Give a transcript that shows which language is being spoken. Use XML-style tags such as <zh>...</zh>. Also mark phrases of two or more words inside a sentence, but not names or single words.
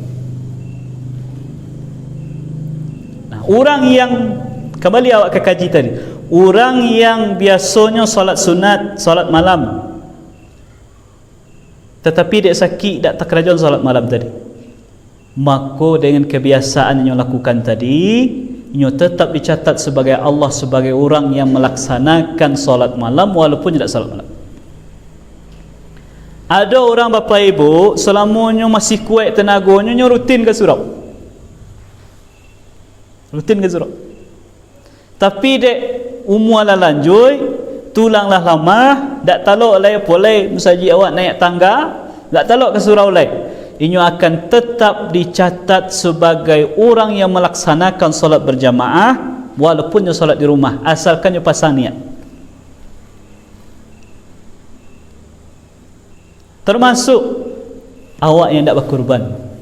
<id>Nah, orang yang kembali awak ke kaji tadi, orang yang biasanya solat sunat, solat malam, tetapi dia sakit tak terkerajaan solat malam tadi, maka dengan kebiasaan yang lakukan tadi, ia tetap dicatat sebagai Allah sebagai orang yang melaksanakan solat malam walaupun tidak solat malam.</id> <min>Ada orang bapa ibu selamanya masih kuat tenaganya, rutin ke surau, tapi dek umur lah lanjut, tulanglah lama, tak talok lai boleh musajid awak naik tangga, tak talok ke surau lai.</min> <id>Ini akan tetap dicatat sebagai orang yang melaksanakan solat berjamaah walaupun dia solat di rumah, asalkan dia pasang niat. Termasuk awak yang tak berkorban.</id>